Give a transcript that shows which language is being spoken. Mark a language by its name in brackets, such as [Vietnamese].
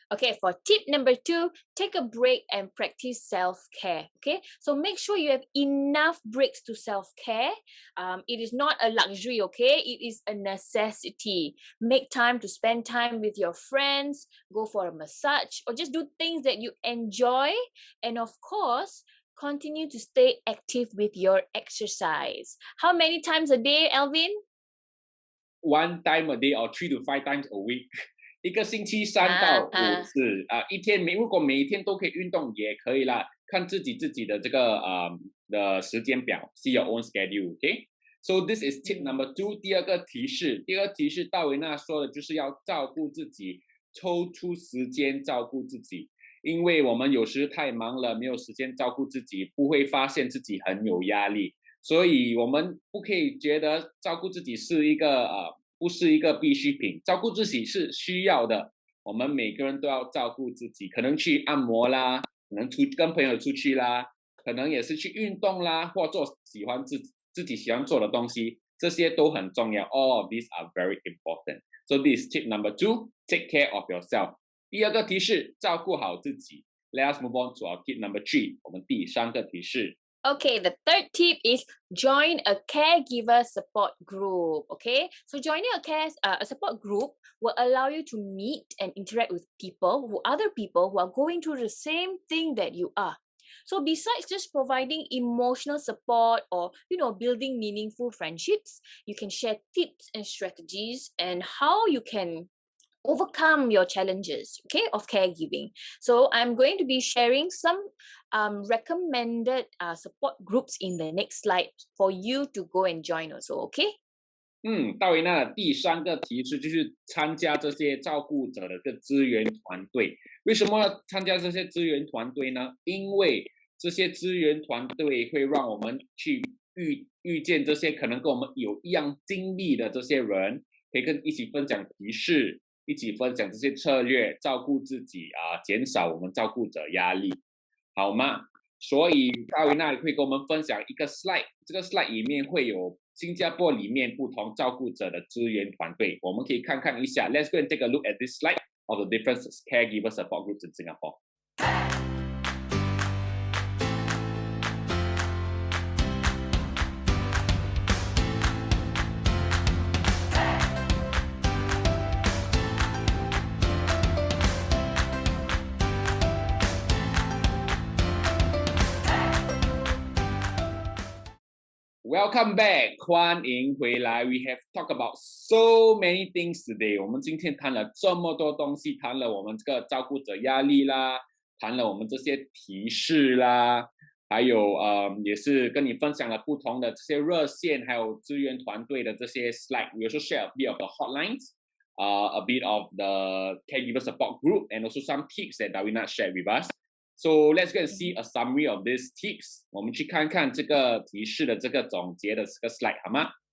[English] Okay, for tip number 2, take a break and practice self-care. Okay, so make sure you have enough breaks to self-care. It is not a luxury, okay? It is a necessity. Make time to spend time with your friends, go for a massage, or just do things that you enjoy. And of course, continue to stay active with your exercise. How many times a day, Alvin? 1 time a day or 3 to 5 times a week. [Chinese] 一个星期3到5次一天如果每一天都可以运动也可以啦，看自己的这个的时间表 ， [English] see your own schedule, okay? So this is tip number 2. [Chinese] 第二个提示，大维娜说的就是要照顾自己，抽出时间照顾自己，因为我们有时太忙了，没有时间照顾自己，不会发现自己很有压力，所以我们不可以觉得照顾自己是一个不是一个必需品，照顾自己是需要的。我们每个人都要照顾自己，可能去按摩啦，可能跟朋友出去啦，可能也是去运动啦，或做自己喜欢做的东西，这些都很重要。 [English] All of these are very important. So this is tip number 2, take care of yourself. [Chinese] 第二个提示，照顾好自己。 [English] Let us move on to our tip number 3. [Chinese] 我们第3个提示。 [English] Okay, the third tip is join a caregiver support group. Okay, so joining a support group will allow you to meet and interact with other people who are going through the same thing that you are. So besides just providing emotional support or building meaningful friendships, you can share tips and strategies and how you can overcome your challenges, okay, of caregiving. So I'm going to be sharing some recommended support groups in the next slide for you to go and join also, okay? [Chinese] 大维娜的第3个提示就是参加这些照顾者的个资源团队。为什么要参加这些资源团队呢？因为这些资源团队会让我们去遇见这些可能跟我们有一样经历的这些人，可以一起分享提示，一起分享这些策略，照顾自己减少我们照顾者压力，好吗？所以大维娜会跟我们分享一个 slide， 这个 slide 里面会有新加坡里面不同照顾者的资源团队，我们可以看看一下。 [English] Let's go and take a look at this slide of the different caregiver support groups in Singapore. Welcome back， [Chinese] 欢迎回来。 [English] We have talked about so many things today。 [Chinese] 我们今天谈了这么多东西，谈了我们这个照顾者压力啦，谈了我们这些提示啦，还有也是跟你分享了不同的这些热线，还有资源团队的这些 slide。 [English] We also share a bit of the hotlines, a bit of the caregiver support group, and also some tips that Davina shared with us.So let's go and see a summary of these tips. [Chinese] 我们去看看这个提示的这个总结的这个 slide 好吗？